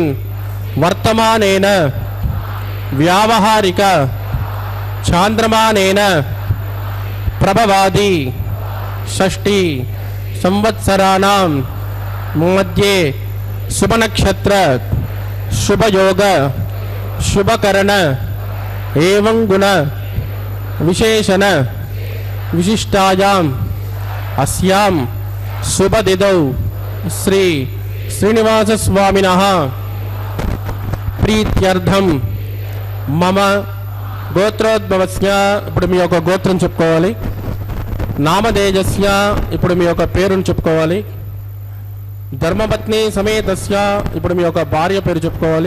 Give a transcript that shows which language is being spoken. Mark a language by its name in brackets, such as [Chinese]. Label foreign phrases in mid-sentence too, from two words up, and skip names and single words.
[Sanskrit] ವರ್ತಮಾನೇನ ವ್ಯಾವಹಾರಿಕ ಚಾಂದ್ರಮಾನೇನ ಪ್ರಭವಾದಿ ಷಷ್ಠಿ ಸಂವತ್ಸರಾಣಾಂ ಮಧ್ಯೆ ಶುಭನಕ್ಷತ್ರ ಶುಭಯೋಗ ಶುಭಕರಣ ಏವಂ ಗುಣ ವಿಶೇಷಣ ವಿಶಿಷ್ಟಾಯಾಂ ಅಸ್ಯಾಂ ಶುಭದಿದೌ శ్రీ శ్రీనివాస స్వామినః ప్రీత్యర్థం మమ గోత్రోద్భవస్య, [Telugu] ఇప్పుడు మీ యొక్క గోత్రం చెప్పుకోవాలి. నామధేయస్య, ఇప్పుడు మీ యొక్క పేరును చెప్పుకోవాలి. [Sanskrit] ధర్మపత్ని సమేతస్య, [Telugu] ఇప్పుడు మీ యొక్క భార్య పేరు చెప్పుకోవాలి.